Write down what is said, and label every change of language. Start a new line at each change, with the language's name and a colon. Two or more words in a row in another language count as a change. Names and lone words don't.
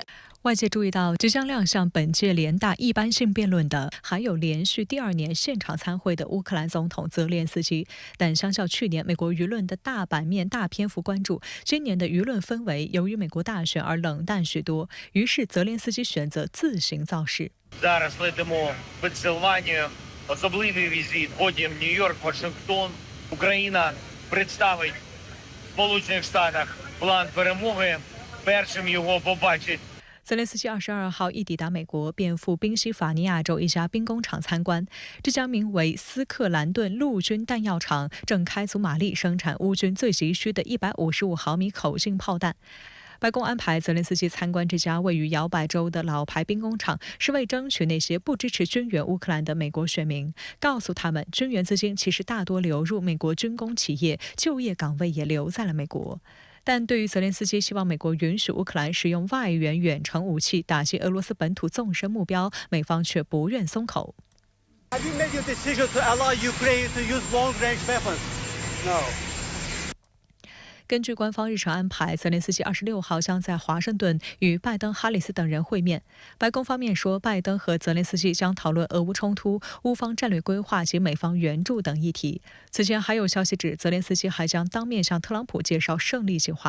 Chinese: 外界注意到，即将亮相本届联大一般性辩论的，还有连续第2年现场参会的乌克兰总统泽连斯基。但相较去年美国舆论的大版面、大篇幅关注，今年的舆论氛围由于美国大选而冷淡许多。于是泽连斯基选择自行造势。
Ukrainian: Зараз летимо в Пенсильванію, особливий візит, потім Нью-Йорк, Вашингтон. Україна представить в Сполучених Штатах план перемоги. Першим його побачить.
Chinese: 泽连斯基22号一抵达美国，便赴宾夕法尼亚州一家兵工厂参观。这家名为斯克兰顿陆军弹药厂正开足马力生产乌军最急需的155毫米口径炮弹。白宫安排泽连斯基参观这家位于摇摆州的老牌兵工厂，是为争取那些不支持军援乌克兰的美国选民，告诉他们军援资金其实大多流入美国军工企业，就业岗位也留在了美国。但对于泽连斯基希望美国允许乌克兰使用外援远程武器打击俄罗斯本土纵深目标，美方却不愿松口。
English: Have you made your decision to allow Ukraine to use long-range weapons? No.
Chinese: 根据官方日程安排，泽连斯基26号将在华盛顿与拜登、哈里斯等人会面。白宫方面说，拜登和泽连斯基将讨论俄乌冲突、乌方战略规划及美方援助等议题。此前还有消息指，泽连斯基还将当面向特朗普介绍胜利计划。